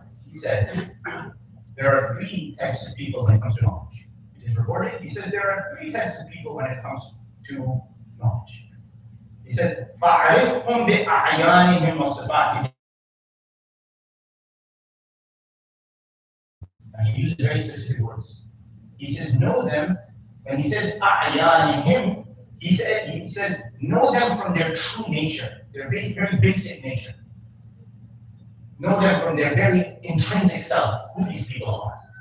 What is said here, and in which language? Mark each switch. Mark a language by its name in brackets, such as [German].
[English] He says, there are three types of people when it comes to knowledge. It is reported, he says there are three types of people when it comes to knowledge. He says, [Arabic] فَعْرِفْهُمْ بِأَعْيَانِهِمْ وَصِفَاتِهِمْ. [English] And he uses very specific words. He says, know them. When he says أَعْيَانِهِمْ, he says, know them from their true nature, their very, very basic nature. Know them from their very intrinsic self, who these people are.